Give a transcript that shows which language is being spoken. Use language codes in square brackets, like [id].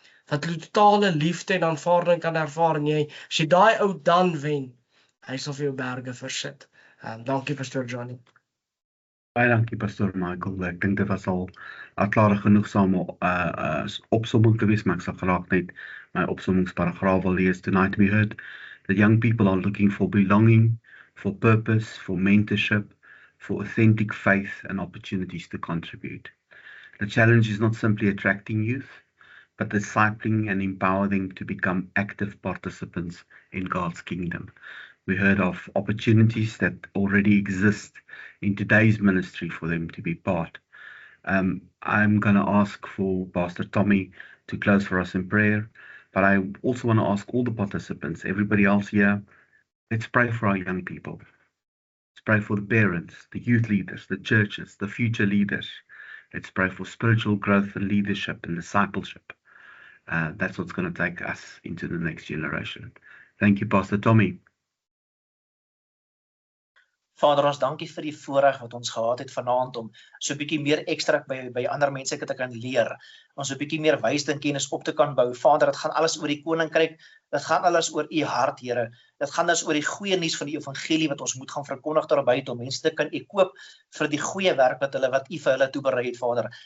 [af] Dat hulle totale liefde en aanvaarding kan ervaar en as jy daai ou dan wen, hy sal vir jou berge versit. Dankie Pastor Johnny. Baie dankie Pastor Michael. Ek dink dit was al 'n klare genoegsame opsomming te wees, maar ek sal graag net my opsommingsparagraaf wil lees. [en] Tonight we heard that young people are looking for belonging, for purpose, for mentorship, for authentic faith and opportunities to contribute. The challenge is not simply attracting youth, but discipling and empower them to become active participants in God's kingdom. We heard of opportunities that already exist in today's ministry for them to be part. I'm going to ask for Pastor Tommy to close for us in prayer, but I also want to ask all the participants, everybody else here, let's pray for our young people. Let's pray for the parents, the youth leaders, the churches, the future leaders. Let's pray for spiritual growth and leadership and discipleship. That's what's going to take us into the next generation. Thank you, Pastor Tommy. [af] Vader, ons dankie vir die voorreg wat ons gehad het vanaand om so 'n bietjie meer ekstra by ander mense te kan leer. Ons 'n bietjie meer wysheid en kennis op te kan bou. Vader, dit gaan alles oor die koninkryk. Dit gaan alles oor u hart, Here. Dit gaan dus oor die goeie nuus van die evangelie wat ons moet gaan verkondig daar buite om mense te kan equip vir die goeie werk wat u vir hulle toeberei het, Vader.